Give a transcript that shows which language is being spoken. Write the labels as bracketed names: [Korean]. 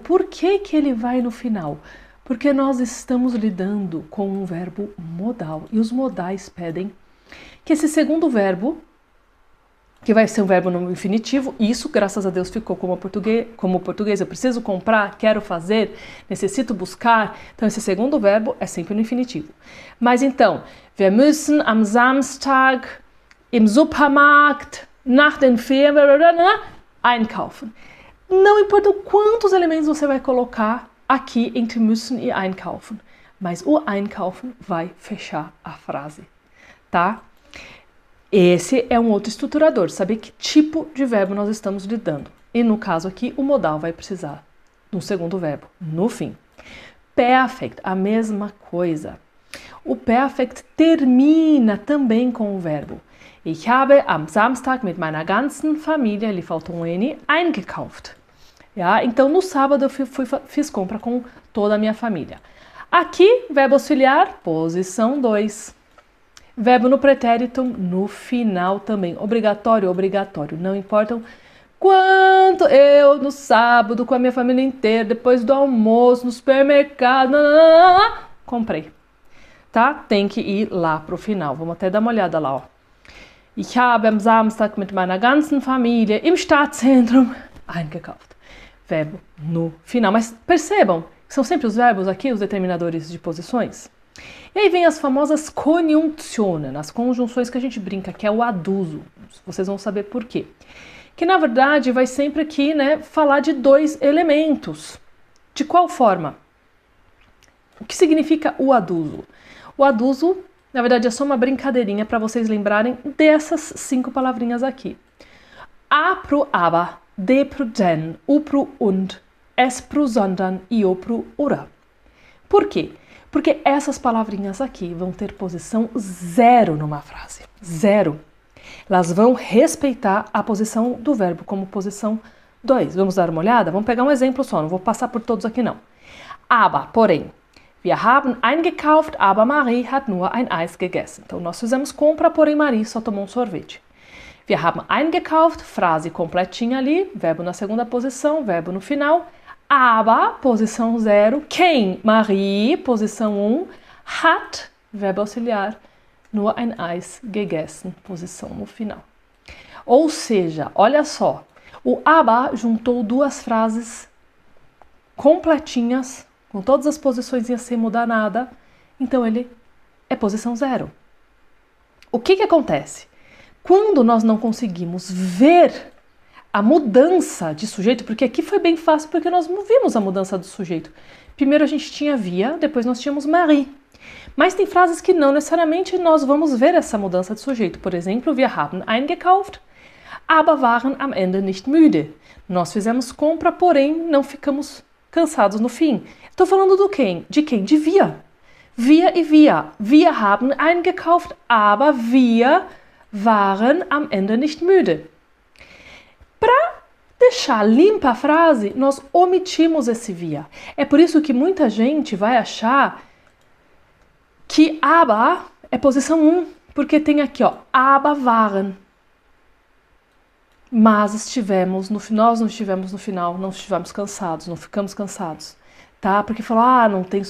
[Portuguese] Por que que ele vai no final? Porque nós estamos lidando com um verbo modal, e os modais pedem que esse segundo verbo, que vai ser um verbo no infinitivo, e isso, graças a Deus, ficou como português. Eu preciso comprar, quero fazer, necessito buscar. Então, esse segundo verbo é sempre no infinitivo. Mas então, [German] wir müssen am Samstag im Supermarkt nach den Ferien einkaufen. [Portuguese] Não importa quantos elementos você vai colocar aqui entre müssen e einkaufen, mas o einkaufen vai fechar a frase, tá? Esse é um outro estruturador, saber que tipo de verbo nós estamos lidando. E no caso aqui, o modal vai precisar de um segundo verbo, no fim. Perfect, a mesma coisa. O perfect termina também com o verbo. [German] Ich habe am Samstag mit meiner ganzen Familie, [Portuguese] ali falta um N, [German] eingekauft. [Portuguese] Então, no sábado eu fiz compra com toda a minha família. Aqui, verbo auxiliar, posição 2. Verbo no pretérito, no final também. Obrigatório, obrigatório. Não importam quanto eu, no sábado, com a minha família inteira, depois do almoço, no supermercado, comprei. Tá? Tem que ir lá pro final. Vamos até dar uma olhada lá, ó. [German] Ich habe am Samstag mit meiner ganzen Familie im Stadtzentrum eingekauft. [Portuguese] Verbo no final. Mas percebam, são sempre os verbos aqui, os determinadores de posições. E aí vem as famosas Konjunktionen, as conjunções que a gente brinca, que é o aduso. Vocês vão saber por quê. Que na verdade vai sempre aqui, né, falar de dois elementos. De qual forma? O que significa o aduso? O aduso, na verdade, é só uma brincadeirinha para vocês lembrarem dessas 5 palavrinhas aqui. A pro aber, de pro den, o pro und, es pro sondern e o pro oder. Por quê? Porque essas palavrinhas aqui vão ter posição 0 numa frase. 0. Elas vão respeitar a posição do verbo como posição 2. Vamos dar uma olhada? Vamos pegar um exemplo só, não vou passar por todos aqui não. [German] Aber, [Portuguese] porém, [German] wir haben eingekauft, aber Marie hat nur ein Eis gegessen. [Portuguese] Então, nós fizemos compra, porém Marie só tomou um sorvete. [German] Wir haben eingekauft, [Portuguese] frase completinha ali, verbo na segunda posição, verbo no final. Aber, posição 0. Quem? Marie, posição 1. Hat, verbo auxiliar. [German] Nur ein Eis gegessen, [Portuguese] posição no final. Ou seja, olha só, o aber juntou 2 frases completinhas, com todas as posições sem mudar nada, então ele é posição 0. O que acontece? Quando nós não conseguimos ver a mudança de sujeito, porque aqui foi bem fácil porque nós vimos a mudança do sujeito. Primeiro a gente tinha via, depois nós tínhamos Marie. Mas tem frases que não necessariamente nós vamos ver essa mudança de sujeito. [German] Por exemplo, wir haben eingekauft, aber waren am Ende nicht müde. [Portuguese] Nós fizemos compra, porém não ficamos cansados no fim. Estou falando do quem? De quem? De via. Wir e via. [German] Wir haben eingekauft, aber wir waren am Ende nicht müde. [Portuguese] Para deixar limpa a frase, nós omitimos esse via. É por isso que muita gente vai achar que aber é posição 1, porque tem aqui, ó, [German] aber waren. [Portuguese] Mas nós não estivemos no final, não estivemos cansados, não ficamos cansados, tá? Porque falar, não tem...